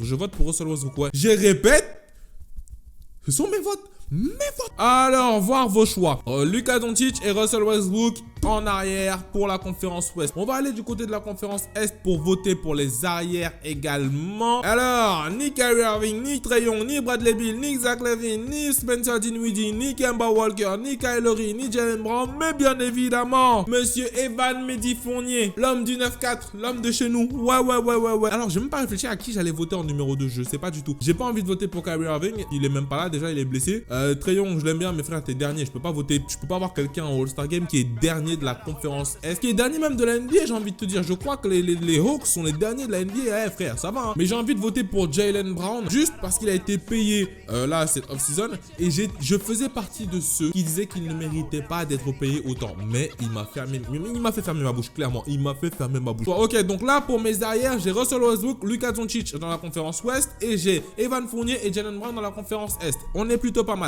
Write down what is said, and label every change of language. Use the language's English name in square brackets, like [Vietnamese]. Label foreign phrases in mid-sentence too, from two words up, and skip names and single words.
[French] Je vote pour Russell Westbrook. Ouais. Je répète, ce sont mes votes. Alors, voir vos choix. Luka Doncic et Russell Westbrook en arrière pour la conférence Ouest. On va aller du côté de la conférence Est pour voter pour les arrières également. Alors, ni Kyrie Irving, ni Trae Young, ni Bradley Beal, ni Zach LaVine, ni Spencer Dinwiddie, ni Kemba Walker, ni Kyle Lowry, ni Jalen Brown, mais bien évidemment, Monsieur Evan Mehdi Fournier, l'homme du 9-4, l'homme de chez nous. Ouais. Alors, j'ai même pas réfléchi à qui j'allais voter en numéro 2, je sais pas du tout. J'ai pas envie de voter pour Kyrie Irving, il est même pas là, déjà il est blessé. Trae Young, je l'aime bien, mais frère, t'es dernier, je peux pas voter, je peux pas avoir quelqu'un en All-Star Game qui est dernier de la conférence Est, qui est dernier même de la NBA, j'ai envie de te dire. Je crois que les Hawks sont les derniers de la NBA. Eh frère, ça va hein. Mais j'ai envie de voter pour Jalen Brown juste parce qu'il a été payé là cette off-season et je faisais partie de ceux qui disaient qu'il ne méritait pas d'être payé autant. Mais il m'a fait fermer ma bouche, clairement. Il m'a fait fermer ma bouche. Ok, donc là pour mes arrières, j'ai Russell Westbrook, Luka Doncic dans la conférence Ouest et j'ai Evan Fournier et Jalen Brown dans la conférence Est. On est plutôt pas mal.